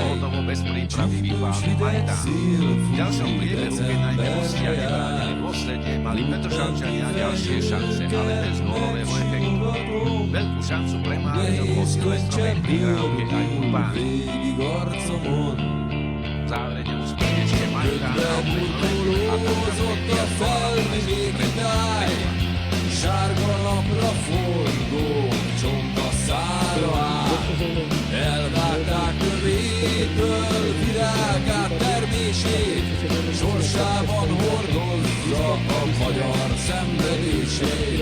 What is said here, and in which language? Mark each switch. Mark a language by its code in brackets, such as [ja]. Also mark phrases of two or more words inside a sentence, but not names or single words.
[sk] Hotovo bez prípravy vychválil Majtán. V ďalšom priebehu, keď najmä hostia nebránili dôsledne, mali Petržalčania ďalšie šance, ale bez gólového efektu. Veľkú šancu premárnil po silvestrovej prihrávke aj Urbánek. V závere neúspech ešte Majtán a Petržalčania [hu] Sárga napra forgó, csonka szára áll. Elvágták kövétől virágát, termését, sorsában hordozza a magyar szenvedését.